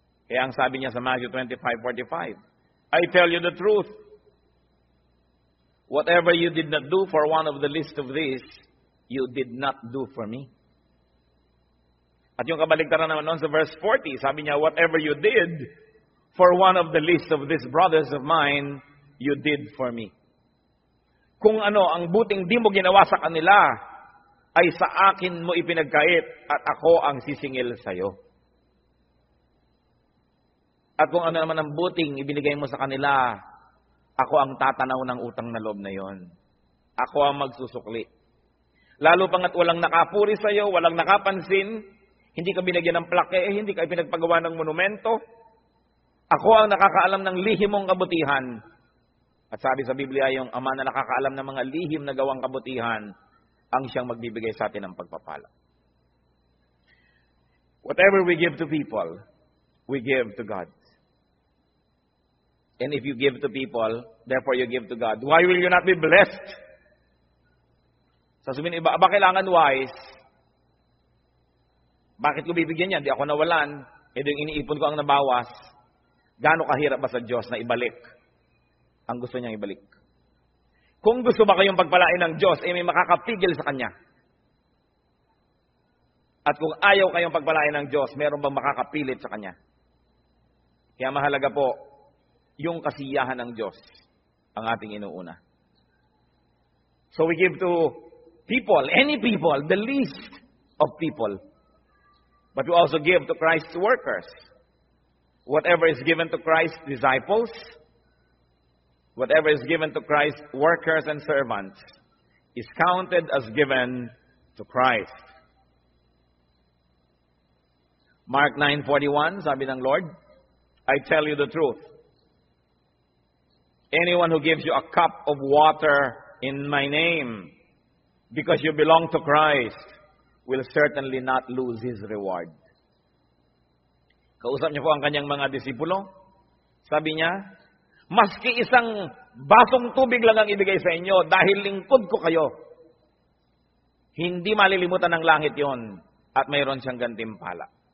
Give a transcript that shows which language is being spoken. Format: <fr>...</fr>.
<tl>Kaya ang sabi niya sa</tl> <en>Matthew 25:45, I tell you the truth, whatever you did not do for one of the least of these, you did not do for me.</en> <tl>At yung kabaligtaran naman noon sa verse 40, sabi niya,</tl> <en>whatever you did for one of the least of these brothers of mine, you did for me.</en> <tl>Kung ano, ang buting di mo ginawa sa kanila, ay sa akin mo ipinagkait at ako ang sisingil sa iyo. At kung ano naman ang buting ibinigay mo sa kanila, ako ang tatanaw ng utang na loob na yon. Ako ang magsusukli. Lalo pangat walang nakapuri sa iyo, walang nakapansin, hindi ka binigyan ng plaque, hindi ka ipinagpagawa ng monumento. Ako ang nakakaalam ng lihim mong kabutihan. At sabi sa Biblia, yung ama na nakakaalam ng mga lihim na gawang kabutihan, ang siyang magbibigay sa atin ng pagpapala.</tl> <en>Whatever we give to people, we give to God. And if you give to people, therefore you give to God. Why will you not be blessed?</en> <tl>Sasabihin, iba kailangan wise? Bakit ko bibigyan yan? Di ako nawalan. Yung iniipon ko ang nabawas. Gaano kahirap ba sa Diyos na ibalik ang gusto niyang ibalik? Kung gusto ba kayong pagpalain ng Diyos, may makakapigil sa Kanya. At kung ayaw kayong pagpalain ng Diyos, meron bang makakapilit sa Kanya? Kaya mahalaga po, yung kasiyahan ng Diyos ang ating inuuna.</tl> <en>So we give to people, any people, the least of people. But we also give to Christ's workers. Whatever is given to Christ's disciples, whatever is given to Christ's workers and servants, is counted as given to Christ. Mark 9:41,</en> <tl>sabi ng</tl> <en>Lord, I tell you the truth. Anyone who gives you a cup of water in my name, because you belong to Christ, will certainly not lose his reward.</en> <tl>Kausap niyo po ang kanyang mga disipulo. Sabi niya, maski isang basong tubig lang ang ibigay sa inyo dahil lingkod ko kayo, hindi malilimutan ng langit yon at mayroon siyang gantimpala.</tl>